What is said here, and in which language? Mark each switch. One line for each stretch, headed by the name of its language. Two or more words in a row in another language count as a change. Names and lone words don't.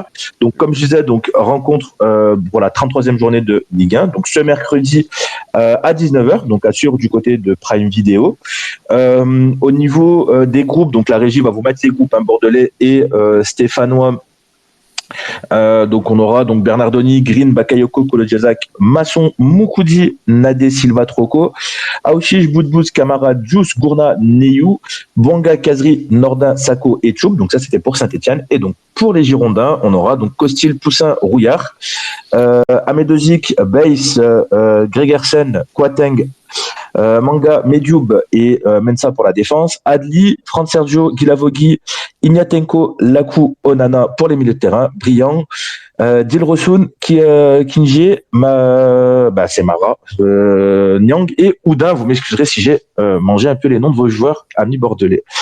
French: Donc, comme je disais, rencontre pour la 33e journée de Ligue 1. Donc, ce mercredi à 19h, donc assure du côté de Prime Video. Au niveau des groupes, donc la régie va vous mettre les groupes bordelais et stéphanois. Donc on aura donc Bernardoni, Green, Bakayoko, Kolodjazak, Masson, Moukoudi, Nadé, Silva, Troco, Aouchiche, Boudbouz, Camara, Djous, Gourna, Neyou, Bouanga, Kazri, Nordin, Sako et Tchoub. Donc ça c'était pour Saint-Etienne. Et donc pour les Girondins, on aura donc Costil, Poussin, Rouillard, Amedozic, Baïs, Gregersen, Kwateng, Manga, Medjoub et Mensa pour la défense, Adli, Fran Sergio, Guilavogui, Ignatenko, Lakou, Onana pour les milieux de terrain, Briand, Dilrosun, Kinji, c'est Mara, Nyang et Oudin. Vous m'excuserez si j'ai mangé un peu les noms de vos joueurs, amis bordelais.